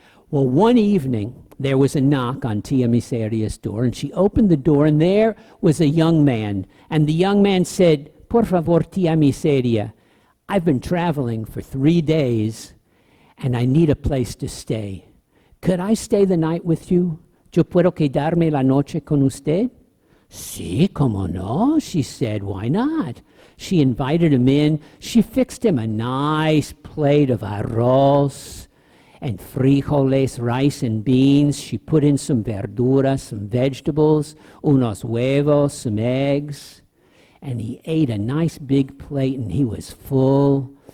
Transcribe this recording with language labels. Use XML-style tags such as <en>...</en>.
<en>Well, one evening, there was a knock on Tita Miseria's door, and she opened the door, and there was a young man. And the young man said,</en> <es>por favor,</es> <en>Tita Miseria, I've been traveling for 3 days, and I need a place to stay. Could I stay the night with you?</en> <es>Yo puedo quedarme la noche con usted? Sí, como no,</es> <en>she said, why not? She invited him in. She fixed him a nice plate of arroz and frijoles, rice and beans. She put in some verduras, some vegetables,</en> <es>unos huevos,</es> <en>some eggs. And he ate a nice big plate, and he was full.</en>